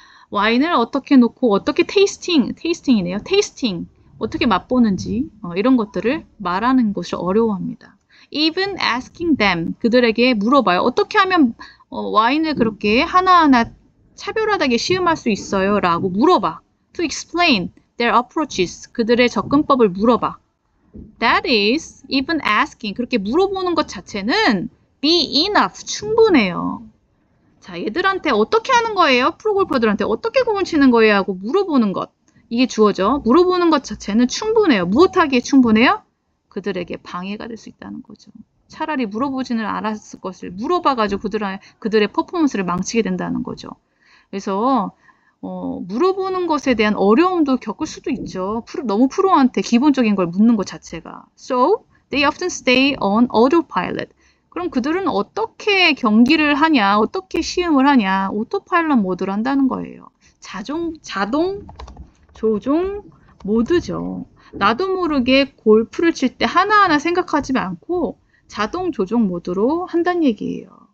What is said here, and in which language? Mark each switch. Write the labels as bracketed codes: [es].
[ko] 와인을 어떻게 놓고 어떻게 테이스팅이네요. 테이스팅. 어떻게 맛보는지 이런 것들을 말하는 것을 어려워합니다. [en] Even asking them. [ko] 그들에게 물어봐요. 어떻게 하면 와인을 그렇게 하나하나 차별화되게 시음할 수 있어요? 라고 물어봐. [en] To explain their approaches. [ko] 그들의 접근법을 물어봐. [en] That is, even asking. [ko] 그렇게 물어보는 것 자체는 [en] be enough. [ko] 충분해요. 자, 얘들한테 어떻게 하는 거예요? 프로골퍼들한테 어떻게 공을 치는 거예요? 하고 물어보는 것. 이게 주어죠. 물어보는 것 자체는 충분해요. 무엇하기에 충분해요? 그들에게 방해가 될 수 있다는 거죠. 차라리 물어보지는 않았을 것을 물어봐가지고 그들의 퍼포먼스를 망치게 된다는 거죠. 그래서 물어보는 것에 대한 어려움도 겪을 수도 있죠. 너무 프로한테 기본적인 걸 묻는 것 자체가. [en] So, they often stay on autopilot. [ko] 그럼 그들은 어떻게 경기를 하냐, 어떻게 시음을 하냐, 오토파일럿 모드를 한다는 거예요. 자동 조종 모드죠. 나도 모르게 골프를 칠 때 하나하나 생각하지 않고 자동 조종 모드로 한다는 얘기예요.